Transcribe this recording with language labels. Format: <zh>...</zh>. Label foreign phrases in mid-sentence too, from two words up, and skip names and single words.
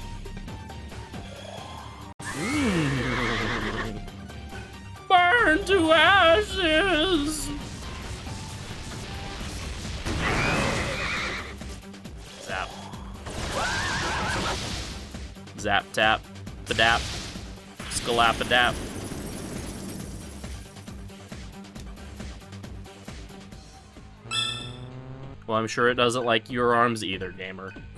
<en>Burn to ashes! Zap. Zap tap. Badap. Scalapadap. Well, I'm sure it doesn't like your arms either, gamer.</en>